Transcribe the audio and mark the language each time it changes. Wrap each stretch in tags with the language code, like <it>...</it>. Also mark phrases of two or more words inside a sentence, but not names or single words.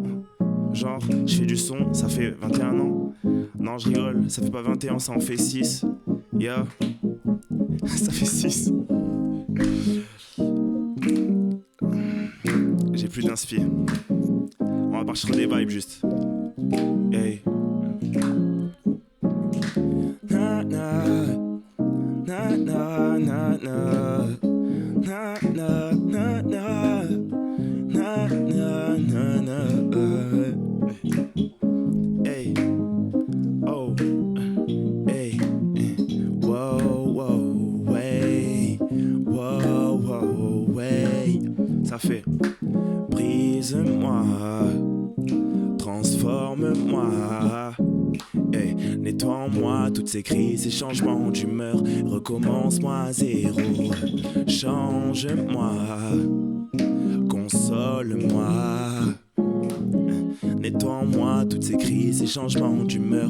<fr>Genre, je fais du son, ça fait 21 ans. Non, je rigole, ça fait pas 21, ça en fait 6. Yeah, ça fait 6. J'ai plus d'inspi. On va partir sur des vibes juste. Hey. Na na na na na na na na na na na na na. Hey. Oh. Hey. Wow wow way. Wow wow way. Ça fait. Brise-moi, transforme-moi, hey, nettoie en moi toutes ces crises, ces changements d'humeur, recommence-moi à zéro, change-moi, console-moi, Nettoie en moi toutes ces crises, ces changements d'humeur.</fr>